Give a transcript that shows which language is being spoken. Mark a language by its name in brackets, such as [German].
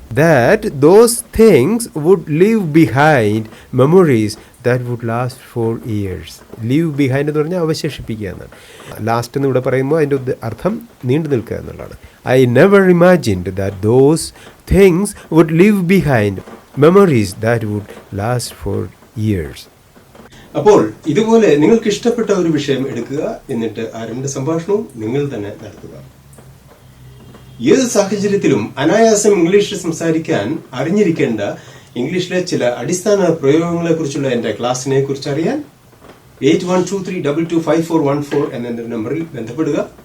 [English] that those things would leave behind memories that would last for years. [Malayalam] Leave behind എന്ന് പറഞ്ഞാൽ അവശേഷിപ്പിക്കുക എന്നാണ്. Last എന്ന് ഇവിടെ പറയുമ്പോൾ അതിൻ്റെ അർത്ഥം നീണ്ടു നിൽക്കുക എന്നുള്ളതാണ്. [English] I never imagined that those things would leave behind memories that would last for years. [Malayalam] അപ്പോൾ ഇതുപോലെ നിങ്ങൾക്ക് ഇഷ്ടപ്പെട്ട ഒരു വിഷയം എടുക്കുക, എന്നിട്ട് ആ 2 സംഭാഷണവും നിങ്ങൾ തന്നെ നടത്തുക. ഏത് സാഹചര്യത്തിലും അനായാസം ഇംഗ്ലീഷിൽ സംസാരിക്കാൻ അറിഞ്ഞിരിക്കേണ്ട ഇംഗ്ലീഷിലെ ചില അടിസ്ഥാന പ്രയോഗങ്ങളെ കുറിച്ചുള്ള എന്റെ ക്ലാസ്സിനെ കുറിച്ച് അറിയാൻ 8123225414 എന്ന നമ്പറിൽ ബന്ധപ്പെടുക.